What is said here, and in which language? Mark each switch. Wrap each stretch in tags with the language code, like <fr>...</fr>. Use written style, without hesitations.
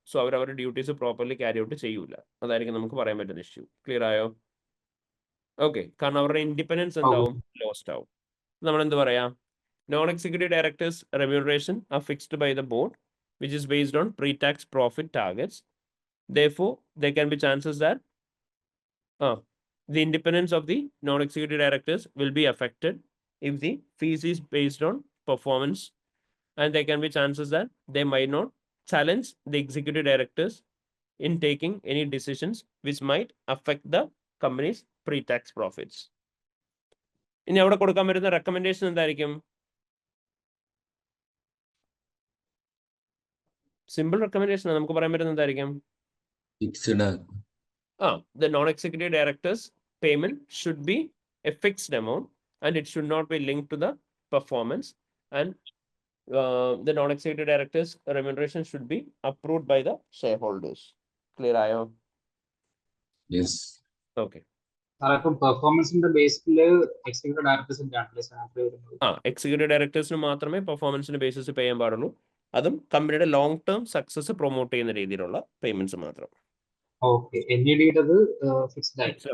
<ml>So അവർ അവരുടെ duties properly carry out ചെയ്യൂല. അതായിരിക്കും നമുക്ക് പറയാൻ പറ്റുന്ന ഇഷ്യൂ. ക്ലിയർ ആയോ? ഓക്കെ, കാരണം അവരുടെ ഇൻഡിപെൻഡൻസ് എന്താവും? ലോസ്റ്റ് ആവും. നമ്മൾ എന്ത് പറയാം?</ml> <en>Non executive directors remuneration are fixed by the board which is based on pre tax profit targets. Therefore, there can be chances that the independence of the non-executive directors will be affected if the fees is based on performance, and there can be chances that they might not challenge the executive directors in taking any decisions which might affect the company's pre-tax profits.</en> <ml>ഇനി അവിടെ കൊടുക്കാൻ വരുന്ന recommendation എന്തായിരിക്കും? Simple recommendation നമുക്ക് പറയാൻ പറ്റുന്ന എന്തായിരിക്കും?</ml> <en>Fixed. The non-executive directors payment should be a fixed amount and it should not be linked to the performance, and the non-executive directors remuneration should be approved by the shareholders. Clear ayo? Yes. Okay.</en> <ml>അപ്പം പെർഫോമൻസിന്റെ ബേസിൽ executive ഡയറക്ടേഴ്സിന്റെ executive ഡയറക്ടേഴ്സിന് മാത്രമേ പെർഫോമൻസിന്റെ basis പേ ചെയ്യാൻ പാടുള്ളൂ. അതും കമ്പനിയുടെ long term success promote ചെയ്യുന്ന രീതിയിലുള്ള payments മാത്രം. Okay, NED-യുടേത് fixed</ml>